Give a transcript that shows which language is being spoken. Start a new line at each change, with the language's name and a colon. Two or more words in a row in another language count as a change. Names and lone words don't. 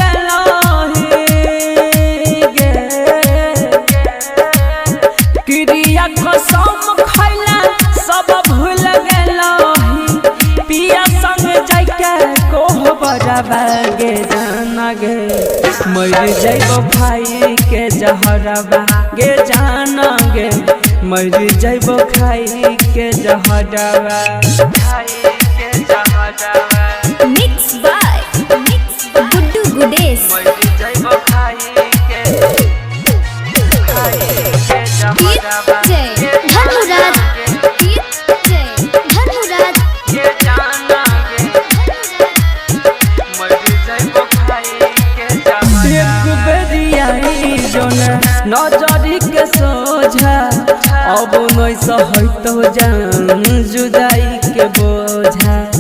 Magahi: क्रिया कसम खैला सब भूल गेलही पिया संग जाके कोहबरवा गे जाना गे मर जइब खाई के जहरवा गे जाना गे मर जइब खाई के जहरवा
English: Mix by Guddu Gudesh. धन्नो राज।
Magahi: एक बेरियाई जोन नजरी के सोझा अब नहीं सहतो जान जुदाई के बोझा